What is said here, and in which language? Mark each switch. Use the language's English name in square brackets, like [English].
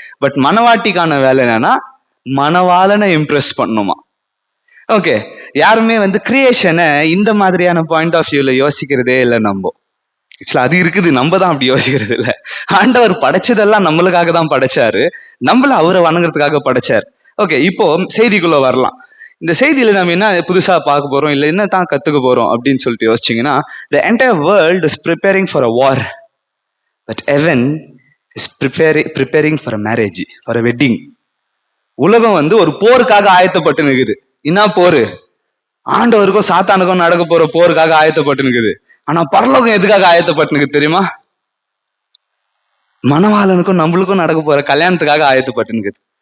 [Tamil] But மனவாட்டிக்கான வேலை என்னன்னா, மனவாளனை Impress பண்ணுமா. ஓகே, யாருமே கிரியேஷனை இந்த மாதிரியான பாயிண்ட் ஆஃப் வியூல யோசிக்கிறதே இல்லை. நம்ம அது இருக்குது, நம்ம தான் அப்படி யோசிக்கிறது இல்லை. ஆண்டவர் படைச்சதெல்லாம் நம்மளுக்காக தான் படைச்சாரு, நம்மள அவரை வணங்குறதுக்காக படைச்சாரு. ஓகே, இப்போ செய்திக்குள்ள வரலாம். இந்த செய்தியில நம்ம என்ன புதுசா பார்க்க போறோம், இல்ல என்ன தான் கத்துக்க போறோம் அப்படின்னு சொல்லிட்டு யோசிச்சீங்கன்னா, [English] the entire world is preparing for a war, but heaven is preparing for a marriage, for a wedding. [Tamil] உலகம் ஒரு போருக்காக ஆயத்தப்பட்டு நிக்குது. என்ன போரு? ஆண்டவருக்கும் சாத்தானுக்கும் நடக்க போற போருக்காக ஆயத்தப்பட்டு நிக்குது. ஆனா பரலோகம் எதுக்காக ஆயத்தப்பட்டு நிக்குது தெரியுமா? மணவாளனுக்கும் நம்மளுக்கும் நடக்க போற கல்யாணத்துக்காக ஆயத்தப்பட்டு நிக்குது.